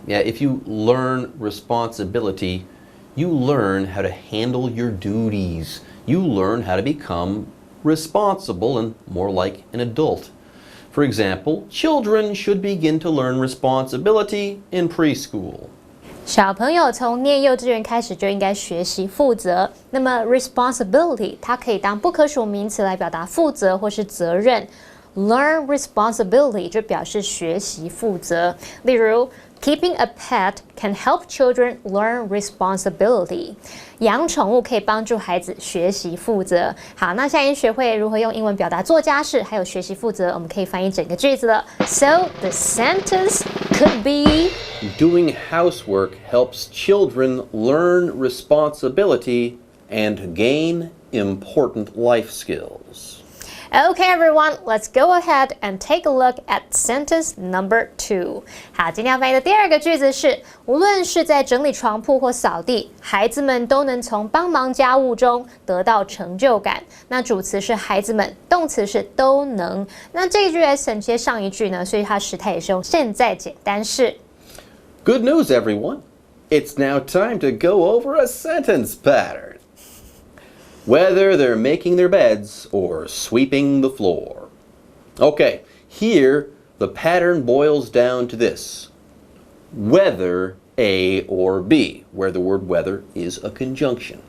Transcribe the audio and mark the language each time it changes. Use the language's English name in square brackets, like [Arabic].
[English] Yeah, if you learn responsibility, you learn how to handle your duties. You learn how to become responsible and more like an adult. For example, children should begin to learn responsibility in preschool. [Chinese] 小朋友从念幼稚园开始就应该学习负责。那么 responsibility 它可以当不可数名词来表达负责或是责任。 Learn responsibility 就表示学习负责。 [English] 例如 Keeping a pet can help children learn responsibility. [Chinese] 养宠物可以帮助孩子学习负责。好，那现在已经学会如何用英文表达做家事，还有学习负责，我们可以翻译整个句子了。 [English] So the sentence could be: Doing housework helps children learn responsibility and gain important life skills. Okay, everyone, let's go ahead and take a look at sentence number 2. [Chinese] 好，今天要翻译的第二个句子是：无论是在整理床铺或扫地，孩子们都能从帮忙家务中得到成就感。那主词是孩子们，动词是都能。那这一句来承接上一句呢，所以它时态也是用现在简单式。 [English] Good news, everyone. It's now time to go over a sentence pattern. Whether they're making their beds or sweeping the floor. Okay, here the pattern boils down to this. Whether A or B, where the word whether is a conjunction.